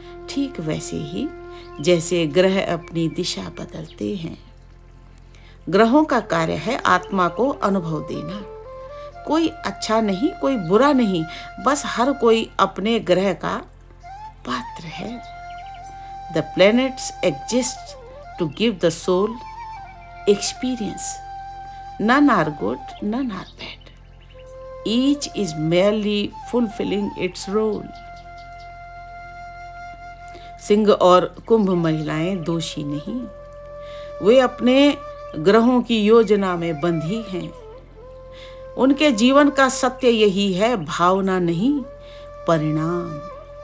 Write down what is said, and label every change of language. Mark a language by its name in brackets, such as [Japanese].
[Hindi] ठीक वैसे ही जैसे ग्रह अपनी दिशा बदलते हैं। ग्रहों का कार्य है आत्मा को अनुभव देना। कोई अच्छा नहीं, कोई बुरा नहीं, बस हर कोई अपने ग्रह का पात्र है। [English] The planets exist to give the soul experience. None are good, none are bad. Each is merely fulfilling its role. [Hindi] Singh और कुंभ महिलाएं दोषी नहीं, वे अपने ग्रहों की योजना में बंधी हैं। उनके जीवन का सत्य यही है, भावना नहीं, परिणाम।